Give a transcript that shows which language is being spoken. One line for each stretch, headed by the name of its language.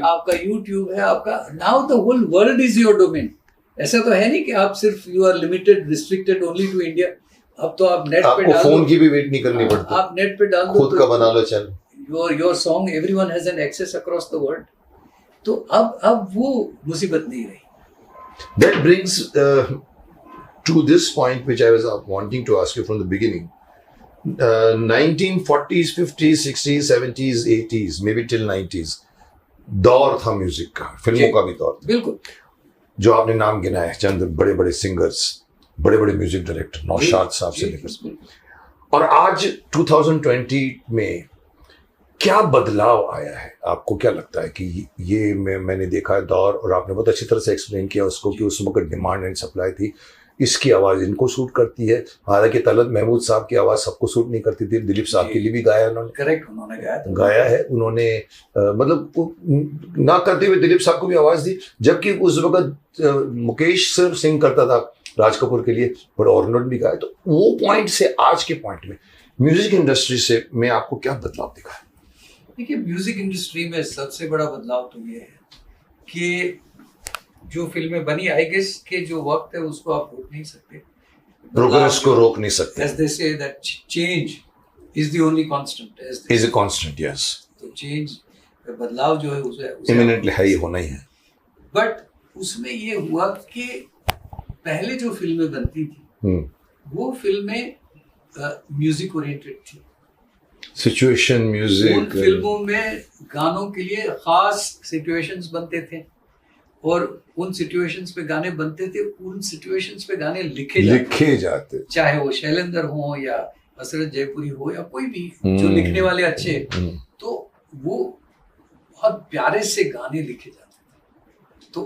Hindi: आपका YouTube है आपका
English: now the whole world is your domain
Hindi: ऐसा तो है नहीं कि आप सिर्फ
English: you are limited restricted only to India
Hindi: अब तो आप नेट पे आपको डाल फोन दो की भी वेट नहीं करनी पड़ती आप नेट पे डाल दो खुद का बना लो channel
English: your song everyone has an access across the world
Hindi: तो अब वो मुसीबत नहीं रही.
English: That brings to this point, which I was wanting to ask you from the beginning.
Hindi: 1940s, 50s, 60s, 70s, 80s, maybe till 90s, दौर था music का, फिल्मों का भी दौर था. बिल्कुल. जो आपने नाम गिनाए, चंद बड़े बड़े सिंगर्स, बड़े बड़े म्यूजिक डायरेक्टर, नौशाद साहब से लेकर, और आज 2020 में क्या बदलाव आया है? आपको क्या लगता है कि ये मैंने देखा है दौर, और आपने बहुत अच्छी तरह से एक्सप्लेन किया उसको कि उस वक्त डिमांड एंड सप्लाई थी. इसकी आवाज़ इनको सूट करती है, हालांकि तलत महमूद साहब की आवाज़ सबको सूट नहीं करती थी. दिलीप साहब के लिए भी गाया उन्होंने. करेक्ट, उन्होंने गाया है उन्होंने. मतलब ना करते हुए दिलीप साहब को भी आवाज़ दी, जबकि उस वक्त मुकेश सिर्फ सिंग करता था राज कपूर के लिए, पर और उन्होंने भी गाया. तो वो पॉइंट से आज के पॉइंट में म्यूजिक इंडस्ट्री से में आपको क्या बदलाव दिखा है? देखिए, म्यूजिक इंडस्ट्री में सबसे बड़ा बदलाव तो ये है कि जो फिल्में बनी, आई गेस के जो वक्त है उसको आप रोक नहीं सकते, प्रोग्रेस को रोक नहीं सकते.
English: As they say that change is the only constant. Is a constant, yes.
Hindi: तो चेंज, बदलाव जो है उसे इमिनेंटली है, ही होना ही है. बट उसमें ये हुआ कि पहले जो फिल्में बनती थी वो फिल्में म्यूजिक ओरिएंटेड थी. सिचुएशन म्यूजिक, उन फिल्मों में गानों के लिए खास सिचुएशंस बनते थे, और उन सिचुएशंस पे गाने बनते थे, उन सिचुएशंस पे गाने लिखे जाते, चाहे वो शैलेंद्र हो या हसरत जयपुरी हो या कोई भी जो लिखने वाले अच्छे, तो वो बहुत प्यारे से गाने लिखे जाते थे.